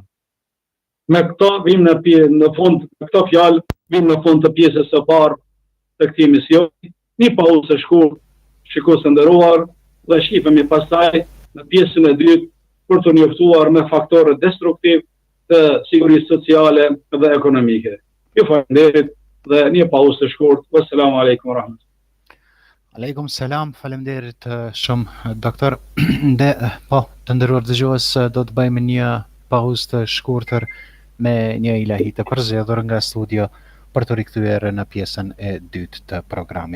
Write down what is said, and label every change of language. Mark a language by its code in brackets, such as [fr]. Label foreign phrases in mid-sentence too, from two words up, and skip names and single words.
[sq] Me këto vim në fund, me këto fjalë vim në fund të pjesës së parë të këtij misioni. Një pauzë e shkurtër, shikues të nderuar, dhe shifemi pastaj në pjesën e dytë për të njoftuar me faktorët destruktiv të sigurisë sociale dhe ekonomike. Ju falenderit dhe një pauzë të shkurtër. [ar] والسلام عليكم ورحمة الله. [sq] Aleikum selam, faleminderit shumë doktor. Dhe po, të nderuar dëgjues, do të bëjmë një pauzë të shkurtër me një ilahi të përzgjedhur nga studio për të rikthyer në pjesën e dytë të programit.